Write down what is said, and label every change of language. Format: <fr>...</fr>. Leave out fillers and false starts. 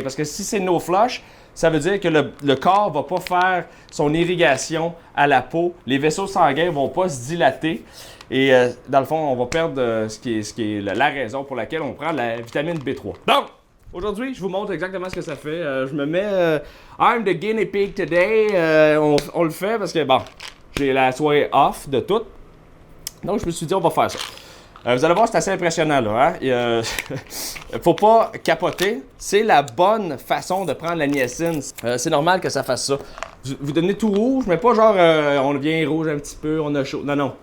<fr>Parce que si c'est no flush, ça veut dire que le corps ne va pas faire son irrigation à la peau. Les vaisseaux sanguins ne vont pas se dilater. Et dans le fond, on va perdre ce qui est la raison pour laquelle on prend la vitamine B3. Donc, aujourd'hui, je vous montre exactement ce que ça fait. Je me mets</fr> <en>I'm the guinea pig today.</en> <fr>On le fait parce que, bon, j'ai la soirée off de tout. Donc, je me suis dit, on va faire ça. Vous allez voir, c'est assez impressionnant, là. Hein? Faut pas capoter. C'est la bonne façon de prendre la niacine. C'est normal que ça fasse ça. Vous devenez tout rouge, mais pas genre on devient rouge un petit peu, on a chaud. Non, non.</fr>